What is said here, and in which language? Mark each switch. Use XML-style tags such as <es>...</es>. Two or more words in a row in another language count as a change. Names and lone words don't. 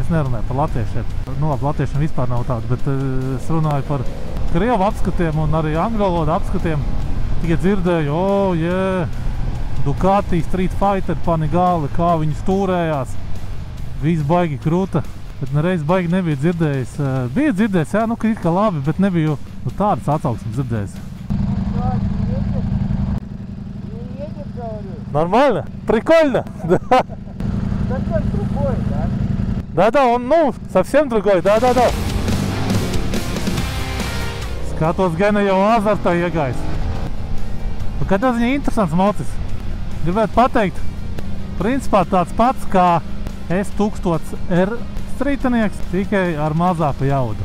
<lv>Es nerunāju par latviešiem. Nu labi, latviešiem vispār nav tādu, bet es runāju par krievu apskatiem un arī angļu valodu apskatiem. Tikai dzirdēju, Ducati, Street Fighter, Panigale, kā viņi stūrējās. Viss baigi krūta. Bet nereiz baigi nebija dzirdējis. Bija dzirdējis, jā, nu, ka it kā labi, bet nebiju tādas atsauksmes dzirdējis.</lv> <ru>Не едет, говорю. Нормально? Прикольно? Да. Совсем другой, да? Да, он, ну, совсем другой, да.</ru> <lv>Skatos, Gena jau azartā iegājis. Kādā ziņā interesants mocis. Gribētu pateikt, principā tāds pats kā S1000R īsts ritenieks, tikai ar mazāku jaudu.</lv>